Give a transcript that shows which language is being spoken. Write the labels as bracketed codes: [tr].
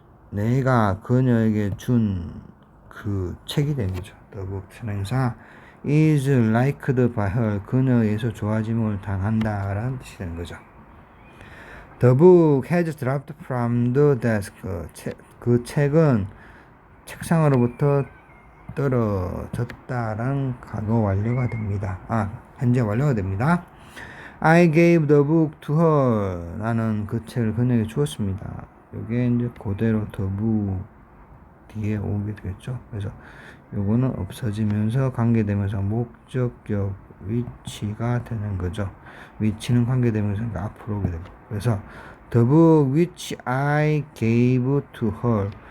[ko] 내가 그녀에게 준 그 책이 된 거죠. [en] the book 선행사 is liked by her. [ko] 그녀에서 좋아짐을 당한다 라는 뜻이 되는 거죠. [en] The book has dropped from the desk. [ko] 그 책은 책상으로부터 떨어졌다라는 과거 완료가 됩니다. 현재 완료가 됩니다. [en] I gave the book to her. [ko] 나는 그 책을 그녀에게 주었습니다. 이게 이제 그대로 the book 뒤에 오게 되겠죠. 그래서 요거는 없어지면서 관계되면서 목적격 위치가 되는 거죠. 위치는 관계되면서 앞으로 오게 됩니다. 그래서 [en] the book which I gave to her.